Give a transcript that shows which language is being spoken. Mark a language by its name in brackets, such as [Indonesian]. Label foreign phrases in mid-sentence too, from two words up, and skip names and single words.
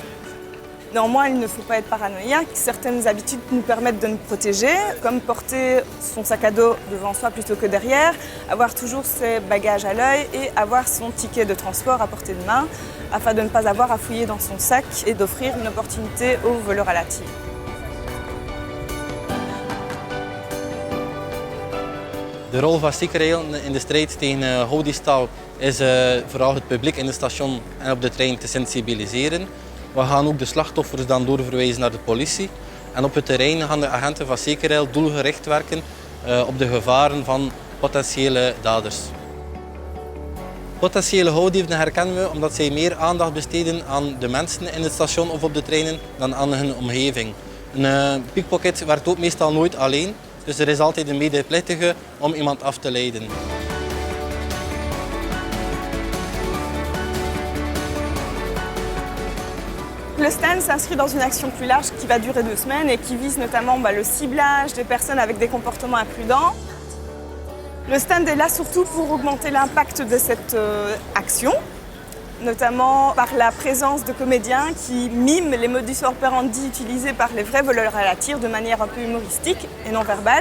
[French] Néanmoins, il ne faut pas être paranoïaque. Certaines habitudes nous permettent de nous protéger, comme porter son sac à dos devant soi plutôt que derrière, avoir toujours ses bagages à l'œil et avoir son ticket de transport à portée de main, afin de ne pas avoir à fouiller dans son sac et d'offrir une opportunité aux voleurs à la tire. [Dutch] De rol van Cycrail in de strijd tegen hoodiefstal is vooral het publiek in het station en op de trein te sensibiliseren. We gaan ook de slachtoffers dan doorverwijzen naar de politie. En op het terrein gaan de agenten van Cycrail doelgericht werken op de gevaren van potentiële daders. Potentiële houdieven herkennen we omdat zij meer aandacht besteden aan de mensen in het station of op de treinen dan aan hun omgeving. Een pickpocket werkt ook meestal nooit alleen, dus er is altijd een medeplichtige om iemand af te leiden. [French] Le stand s'inscrit dans une action plus large qui va durer 2 semaines et qui vise notamment le ciblage des personnes avec des comportements imprudents. Le stand est là surtout pour augmenter l'impact de cette action, notamment par la présence de comédiens qui miment les [Latin] modus operandi [French] utilisés par les vrais voleurs à la tire de manière un peu humoristique et non verbale.